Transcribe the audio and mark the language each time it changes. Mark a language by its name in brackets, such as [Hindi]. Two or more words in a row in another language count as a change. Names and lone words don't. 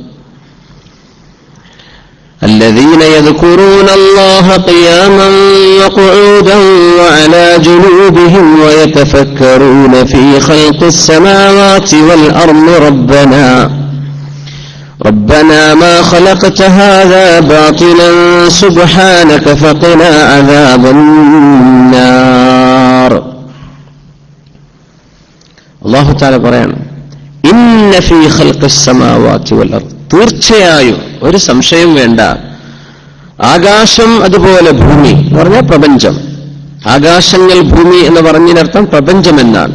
[Arabic] الذين يذكرون الله قياما وقعودا وعلى جنوبهم ويتفكرون في خلق السماوات والأرض ربنا ما خلقت هذا باطلا سبحانك فقنا عذاب النار. الله تعالى [Malayalam] പറയാണ്, [Arabic] إن في خلق السماوات والأرض, [Malayalam] തീർച്ചയായും ഒരു സംശയം വേണ്ട, ആകാശം അതുപോലെ ഭൂമി എന്ന് പറഞ്ഞാൽ പ്രപഞ്ചം. ആകാശങ്ങൾ ഭൂമി എന്ന് പറഞ്ഞതിനർത്ഥം പ്രപഞ്ചം എന്നാണ്.